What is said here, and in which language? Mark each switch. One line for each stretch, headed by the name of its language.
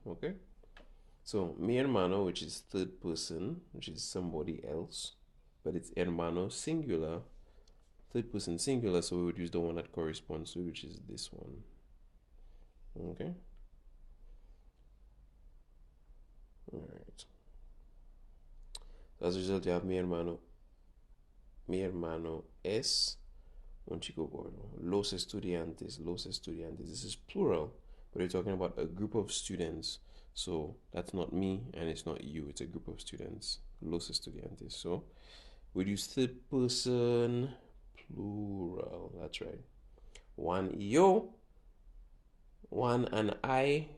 English: Okay, so mi hermano, which is third person, which is somebody else, but it's hermano singular, third person singular, so we would use the one that corresponds to, which is this one. Okay. All right. So as a result, you have
Spanish: mi hermano. Mi hermano es un chico gordo. Los estudiantes. Los estudiantes.
English: This is plural, but we're talking about a group of students. So that's not me and it's not you. It's a group of students.
Spanish: Los estudiantes.
English: So we'd use third person plural. That's right. One yo, one and I.